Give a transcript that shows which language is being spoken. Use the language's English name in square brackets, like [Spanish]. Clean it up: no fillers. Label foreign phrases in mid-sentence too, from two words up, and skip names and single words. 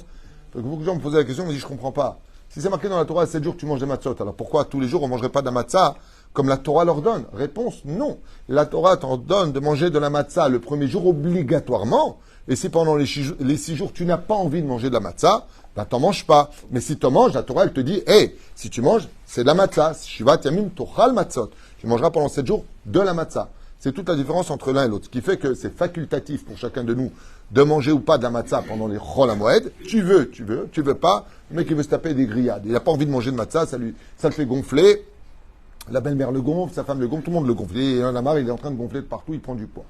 [French] Parce que beaucoup de gens me posaient la question, mais je ne comprends pas. Si c'est marqué dans la Torah, 7 jours, tu manges des matzot, alors pourquoi tous les jours, on ne mangerait pas de la matzah comme la Torah leur donne? Réponse, non. La Torah t'en donne de manger de la matzah le premier jour obligatoirement. Et si pendant les 6 jours, tu n'as pas envie de manger de la matzah, ben t'en manges pas. Mais si tu en manges, la Torah, elle te dit, si tu manges, c'est de la matzah. [Hebrew] שבעת ימים תאכל מצות. [French] Tu mangeras pendant 7 jours de la matzah. C'est toute la différence entre l'un et l'autre. Ce qui fait que c'est facultatif pour chacun de nous de manger ou pas de la matzah pendant les [Hebrew] חול המועד. [French] Tu veux pas. Le mec, il veut se taper des grillades. Il n'a pas envie de manger de matzah, ça le fait gonfler. La belle-mère le gonfle, sa femme le gonfle, tout le monde le gonfle. Il en a marre, il est en train de gonfler de partout, il prend du poids.